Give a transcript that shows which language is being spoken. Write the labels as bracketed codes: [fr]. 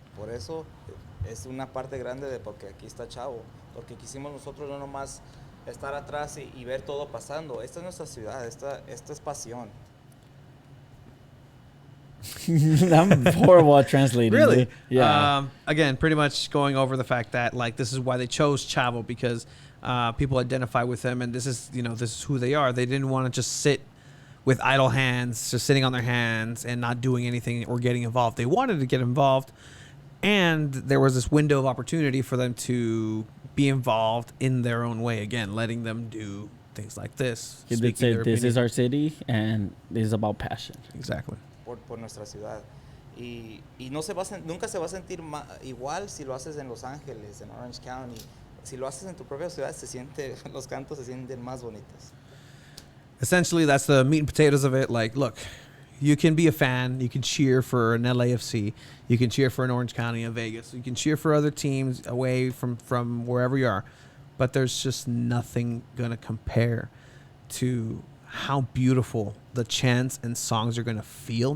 [es] Por eso es una parte grande de porque aquí está Chavo, porque quisimos nosotros no nomás estar atrás y ver todo pasando. Esta es nuestra ciudad, esta es pasión. [en] I'm horrible at translating. Really? Dude. Yeah. Again, pretty much going over the fact that, like, this is why they chose Chavo, because people identify with them, and this is who they are. They didn't want to just sit with idle hands, just sitting on their hands and not doing anything or getting involved. They wanted to get involved, and there was this window of opportunity for them to be involved in their own way. Again, letting them do things like this. He did say, this is our city, and this is about passion. Exactly. [es] Por nuestra ciudad. Y no se va nunca se va a sentir igual si lo haces en Los Ángeles, en Orange County. Si lo haces en tu propia ciudad, los cantos se sienten más bonitos. [en] Essentially, that's the meat and potatoes of it. Like, look, you can be a fan. You can cheer for an LAFC. You can cheer for an Orange County of Vegas. You can cheer for other teams away from wherever you are. But there's just nothing going to compare to how beautiful the chants and songs are going to feel.